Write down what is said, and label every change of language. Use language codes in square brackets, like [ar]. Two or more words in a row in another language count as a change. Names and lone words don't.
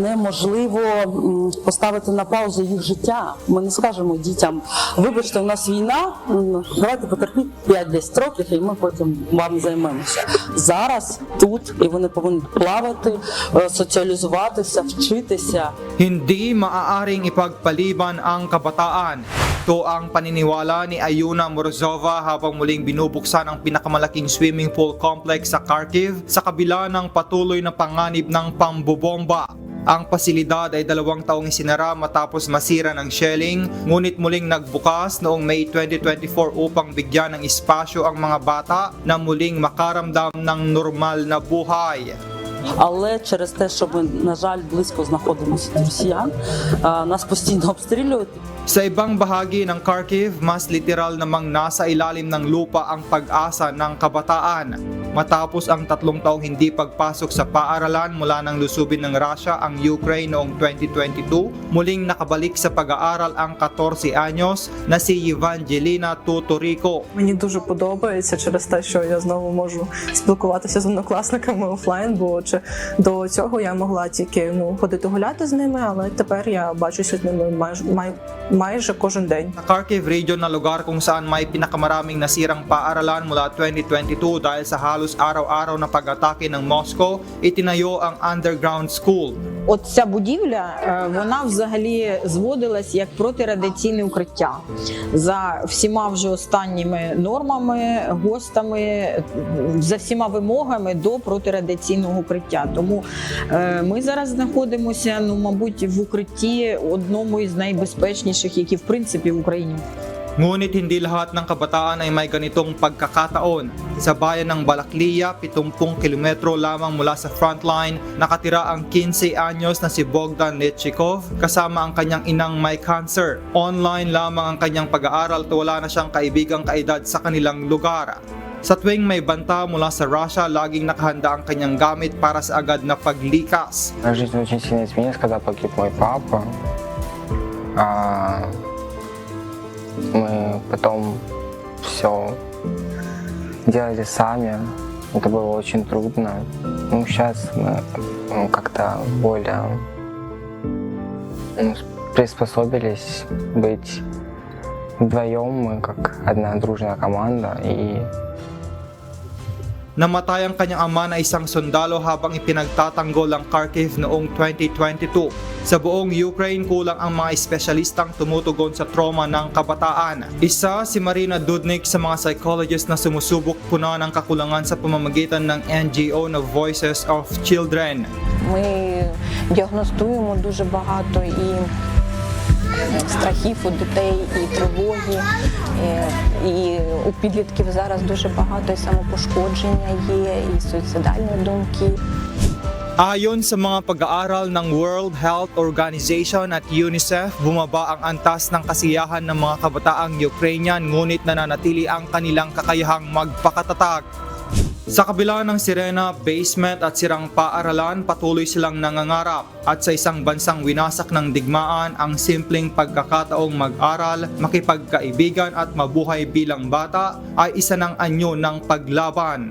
[uk] можливо поставити на паузу їх життя. Ми не скажемо дітям: вибачте, у нас війна, давайте потерпіть 5-10 років, і ми потім вам займемося. Зараз, тут, і вони повинні плавати, соціалізуватися, вчитися. [tl] Hindi maaaring ipagpaliban ang kabataan. Ito ang paniniwala ni Ayuna Morozova habang muling binubuksan ang pinakamalaking [en] swimming pool complex [tl] sa Kharkiv sa kabila ng patuloy na panganib ng pambobomba. Ang pasilidad ay 2 taong isinara matapos masira ng shelling, ngunit muling nagbukas noong May 2024 upang bigyan ng espasyo ang mga bata na muling makaramdam ng normal na buhay. [uk] Але через те, що ми, на жаль, близько знаходимося від росіян, нас постійно обстрілюють. [tl] Sa ibang bahagi ng Kharkiv, mas literal namang nasa ilalim ng lupa ang pag-asa ng kabataan. Matapos ang 3 taong hindi pagpasok sa paaralan mula nang lusubin ng Russia ang Ukraine noong 2022, muling nakabalik sa pag-aaral ang 14 anyos na si Evangelina Tutorico. [uk] Мені дуже подобається через те, що я знову можу спілкуватися з однокласниками офлайн, бо до цього я могла тільки ходити гуляти з ними, але тепер я бачуся з ними майже кожен день. [tl] Sa Kharkiv region na lugar kung saan may pinakamaraming nasirang paaralan mula 2022 dahil sa halos araw-araw na pag-atake ng Moscow, itinayo ang [en] underground school. [uk] От ця будівля, вона взагалі зводилась як протирадіаційне укриття. За всіма вже останніми нормами, ГОСТами, за всіма вимогами до протирадіаційного укриття. Тому ми зараз знаходимося, мабуть, в укритті одному із найбезпечніших, які в принципі в Україні. [tl] Ngunit hindi lahat ng kabataan ay may ganitong pagkakataon. Sa bayan ng Balaklia, 70 kilometro lamang mula sa frontline, nakatira ang 15 anyos na si Bogdan Nechikov kasama ang kanyang inang may cancer. Online lamang ang kanyang pag-aaral at wala na siyang kaibigang kaedad sa kanilang lugar. Sa tuwing may banta mula sa Russia, laging nakahanda ang kanyang gamit para sa agad na paglikas. [ru] Моя жизнь очень сильно изменилась, когда погиб мой папа. Мы потом все делали сами. Это было очень трудно. Сейчас мы как-то более приспособились быть вдвоем. Мы как одна дружная команда. [tl] Namatay ang kanyang ama na isang sundalo habang ipinagtatanggol ang Kharkiv noong 2022. Sa buong Ukraine, kulang ang mga espesyalistang tumutugon sa trauma ng kabataan. Isa si Marina Dudnik sa mga psychologist na sumusubok punan ang kakulangan sa pamamagitan ng NGO na Voices of Children. [uk] Ми діагностуємо дуже багато і страхів у дітей, і тривоги, і у підлітків зараз дуже багато і самопошкодження є, і суїцидальні думки. [tl] Ayon sa mga pag-aaral ng World Health Organization at UNICEF, bumaba ang antas ng kasiyahan ng mga kabataang Ukrainian ngunit nananatili ang kanilang kakayahang magpakatatag. Sa kabila ng sirena, basement at sirang paaralan, patuloy silang nangangarap at sa isang bansang winasak ng digmaan, ang simpleng pagkakataong mag-aral, makipagkaibigan at mabuhay bilang bata ay isa ng anyo ng paglaban.